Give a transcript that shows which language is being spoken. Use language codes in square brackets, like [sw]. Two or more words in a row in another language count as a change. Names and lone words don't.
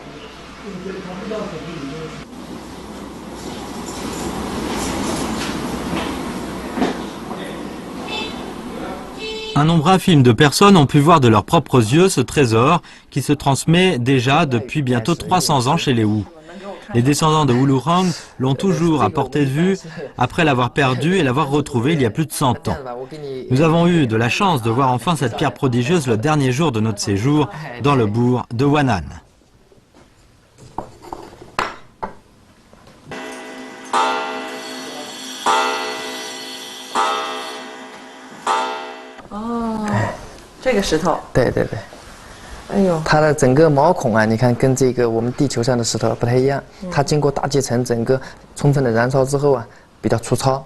[fr] Un nombre infime de personnes ont pu voir de leurs propres yeux ce trésor qui se transmet déjà depuis bientôt 300 ans chez les Wu. Les descendants de Wuluhang l'ont toujours à portée de vue, après l'avoir perdu et l'avoir retrouvé il y a plus de 100 ans. Nous avons eu de la chance de voir enfin cette pierre prodigieuse le dernier jour de notre séjour dans le bourg de Wan'an. [zh] 哦，这个石头。对对对。哎呦，它的整个毛孔啊，你看跟这个我们地球上的石头不太一样，它经过大气层整个充分的燃烧之后啊，比较粗糙，